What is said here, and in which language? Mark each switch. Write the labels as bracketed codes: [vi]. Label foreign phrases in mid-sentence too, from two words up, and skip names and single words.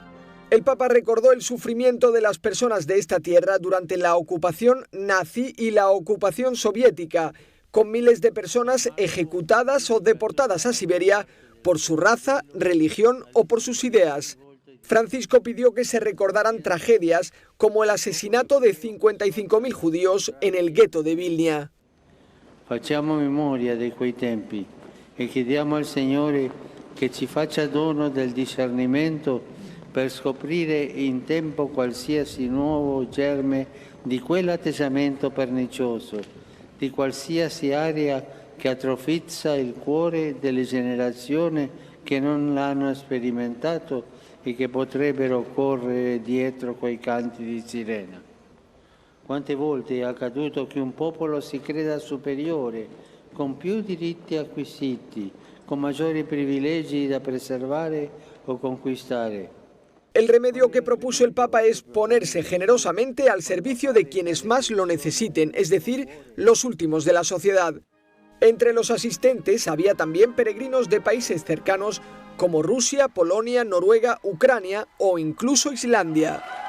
[es] El Papa recordó el sufrimiento de las personas de esta tierra durante la ocupación nazi y la ocupación soviética, con miles de personas ejecutadas o deportadas a Siberia por su raza, religión o por sus ideas. Francisco pidió que se recordaran tragedias como el asesinato de 55.000 judíos en el gueto de Vilnia. [it] Facciamo memoria di quei tempi e chiediamo al Signore che ci faccia dono del discernimento per scoprire in tempo qualsiasi nuovo germe di quell'atteggiamento pernicioso, di qualsiasi area che atrofizza il cuore delle generazioni che non l'hanno sperimentato e che potrebbero correre dietro quei canti di sirena. Quante volte è accaduto che un popolo si creda superiore, con più diritti acquisiti, con maggiori privilegi da preservare o conquistare. [es] El remedio que propuso el Papa es ponerse generosamente al servicio de quienes más lo necesiten, es decir, los últimos de la sociedad. Entre los asistentes había también peregrinos de países cercanos como Rusia, Polonia, Noruega, Ucrania o incluso Islandia.